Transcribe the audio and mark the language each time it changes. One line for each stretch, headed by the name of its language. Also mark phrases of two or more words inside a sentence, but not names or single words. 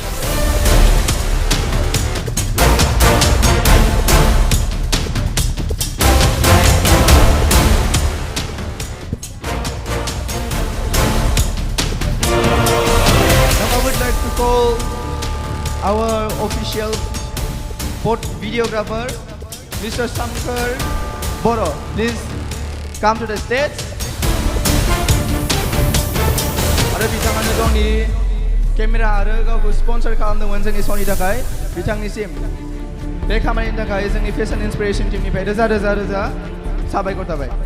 English: Now I would like to call our official videographer, Mr. Swmkhwr Bodo. Please come to the stage.
Bodo: आरो बिथाङानो गावनि केमेरा आरो गावखौ स्पन्सर खालामदोंमोन जोंनि श'नि थाखाय बिथांनिसिम बे खामानिनि थाखाय जोंनि फेशन इन्सपिरेशन टीमनिफ्राय रोजा रोजा रोजा साबायखर थाबाय।